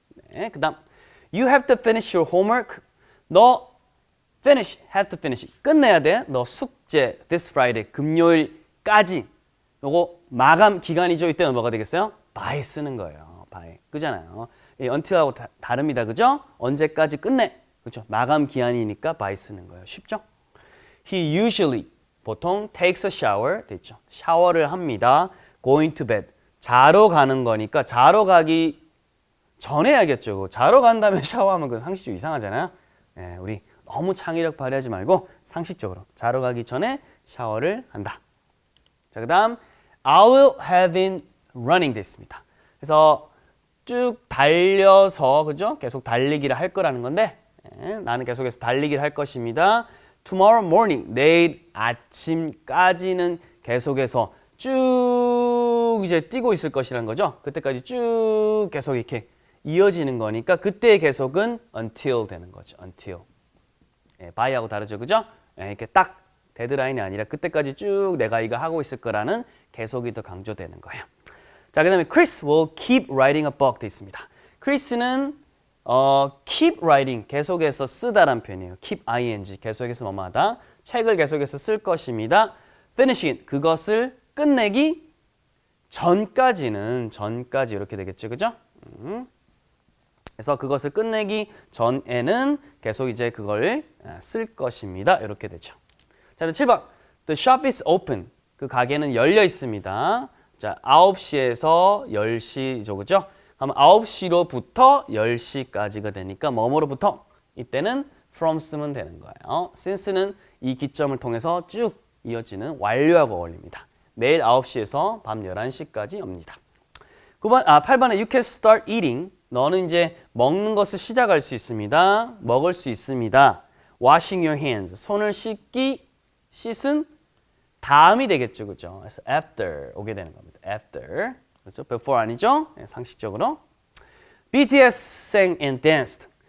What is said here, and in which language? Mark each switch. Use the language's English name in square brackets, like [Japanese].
[English] 네, 그 다음 You have to finish your homework. [Korean] 너 finish, have to finish. 끝내야 돼. 너 숙제 [English] this Friday, [Korean] 금요일까지. 요거 마감 기간이죠. 이때는 뭐가 되겠어요? by 쓰는 거예요. by. 그잖아요. until하고 다릅니다. 그죠? 언제까지 끝내. 그렇죠? 마감 기한이니까 by 쓰는 거예요. 쉽죠? [English] He usually [Korean] 보통 [English] takes a shower [Korean] 돼 있죠. 샤워를 합니다. [English] going to bed. [Korean] 자러 가는 거니까 자러 가기 전에 해야겠죠. 자러 간 다음에 샤워하면 그 상식적으로 이상하잖아요. 네, 우리 너무 창의력 발휘하지 말고 상식적으로 자러 가기 전에 샤워를 한다. 자, 그다음 [English] I will have been running [Korean] 됐습니다. 그래서 쭉 달려서 그죠? 계속 달리기를 할 거라는 건데 나는 계속해서 달리기를 할 것입니다. [English] Tomorrow morning [Korean] 내일 아침까지는 계속해서 쭉 이제 뛰고 있을 것이라는 거죠. 그때까지 쭉 계속 이렇게 이어지는 거니까 그때의 계속은 until 되는 거죠. until. by하고 다르죠, 그죠? 이렇게 딱 데드라인이 아니라 그때까지 쭉 내가 이거 하고 있을 거라는 계속이 더 강조되는 거예요. 자, 그다음에 [English] Chris will keep writing a book [Korean] 돼 있습니다. 크리스는 keep writing 계속해서 쓰다란 표현이에요. keep ing 계속해서 뭐뭐하다. 책을 계속해서 쓸 것입니다. finishing 그것을 끝내기 전까지는 전까지 이렇게 되겠죠, 그죠? 그래서 그것을 끝내기 전에는 계속 이제 그걸 쓸 것입니다. 이렇게 되죠. 자, 7번. [English] The shop is open. [Korean] 그 가게는 열려 있습니다. 자, 9시에서 10시죠, 그죠? 그럼 9시로부터 10시까지가 되니까 뭐뭐로부터? 이때는 from 쓰면 되는 거예요. since는 이 기점을 통해서 쭉 이어지는 완료하고 어울립니다. 매일 9시에서 밤 11시까지 옵니다. [English] 8번에 you can start eating. [Korean] 너는 이제 먹는 것을 시작할 수 있습니다. 먹을 수 있습니다. [English] washing your hands. [Korean] 손을 씻은 다음이 되겠죠. 그죠? 그래서 after 오게 되는 겁니다. after. 그렇죠? before 아니죠? 네, 상식적으로. [English] BTS sang and danced.